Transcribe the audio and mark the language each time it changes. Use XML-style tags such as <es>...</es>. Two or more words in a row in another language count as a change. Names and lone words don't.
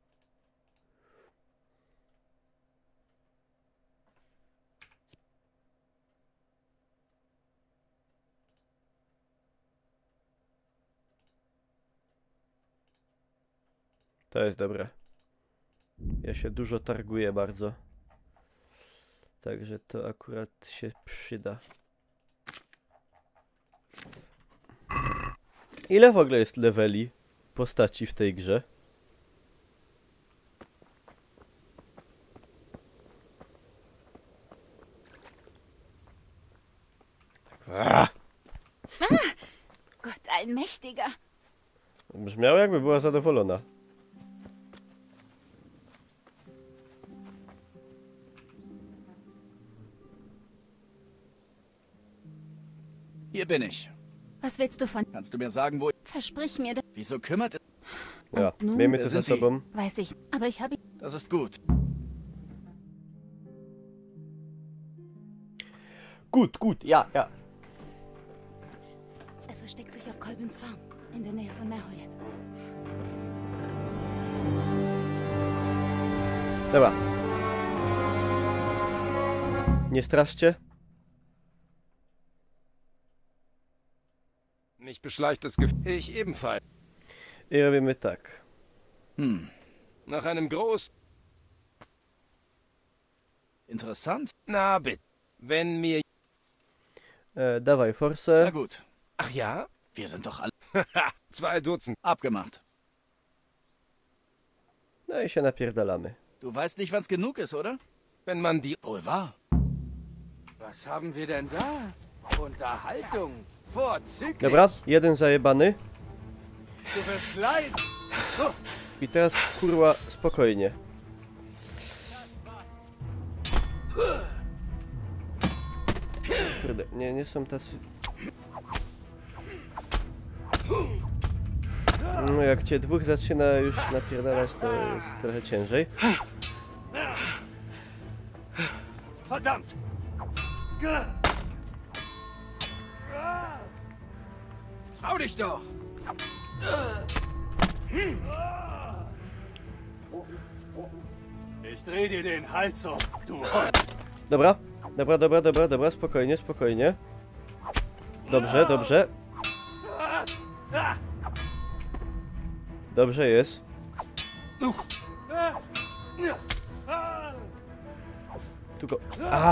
<pl>To jest dobre. Ja się dużo targuję bardzo. Także to akurat się przyda. Ile w ogóle jest leveli postaci w tej grze?</pl> <de>Gott allmächtiger.</de> <pl>Brzmiało, jakby była zadowolona.</pl> <de>Hier bin ich. Was willst du von... Kannst du mir sagen, wo ich... Versprich mir das... Wieso kümmert es... Ja, nun?</de> <pl>miejmy</pl> <de>Wer</de> <pl>to za</pl> <de>sind die?</de> <pl>sobą.</pl> <de>Weiß ich, aber ich habe... Das ist gut. Gut, ja. Er versteckt sich auf Kolbens Farm, in der Nähe von Merhoyet.</de> <pl>Dobra. Nie straszcie.</pl> <de>Mich beschleicht das Gefühl. Ich ebenfalls.</de> <pl>I robimy tak.</pl> <de>Nach einem groß... Interessant. Na bitte. Wenn mir...</de> <pl>Dawaj forsę.</pl> <de>Na gut. Ach ja? Wir sind doch alle... 2 Dutzend. Abgemacht.</de> <pl>No i się napierdalamy.</pl> <de>Du weißt nicht, wann's genug ist, oder? Wenn man die... Wohl wahr. Was haben wir denn da? Unterhaltung. Vorzüglich.</de> <pl>Dobra, jeden zajebany.</pl> <de>Du wirst leiden.</de> <pl>I teraz kurwa spokojnie. Kurde, nie są tacy... No jak cię dwóch zaczyna już napierdalać, to jest trochę ciężej.</pl> <de>Verdammt! Trau dich doch! Ich dreh dir den Hals um, du</de> <pl>Dobra, spokojnie. Dobrze. Dobrze jest. Tu go... A!</pl>